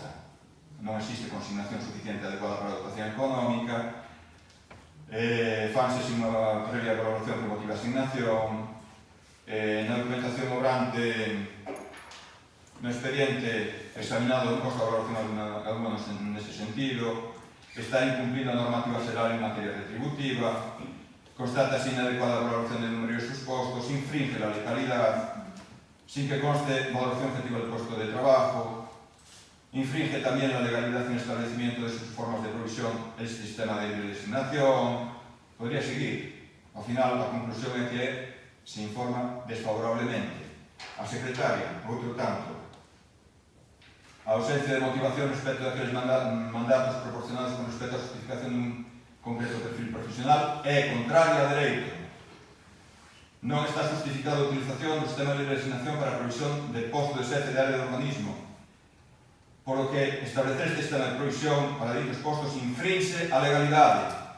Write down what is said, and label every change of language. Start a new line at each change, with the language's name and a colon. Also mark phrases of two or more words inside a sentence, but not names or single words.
Galician: Non existe consignación suficiente adecuada para a dotación económica, fanse sin unha previa valoración que motiva a asignación, na documentación obrante no expediente examinado non consta a valoración alguna nese sentido, está incumplindo a normativa xeral en materia retributiva, constata inadecuada valoración de numerosos postos,
Spanish: infringe la legalidad, sin que conste valoración objetiva del puesto de trabajo, infringe también la legalidad en el establecimiento de sus formas de provisión, el sistema de designación. Podría seguir. Al final, la conclusión é que se informa desfavorablemente.
Galician: A secretaria, outro tanto. A ausencia de motivación respecto daqueles mandatos proporcionados con respecto á justificación dun concreto perfil profesional é contraria a dereito. Non está justificada a utilización do sistema de designación para a provisión de posto de xefe de área de urbanismo,
Spanish: por lo que
Galician: establecer este sistema de provisión para dichos postos infringe a legalidade.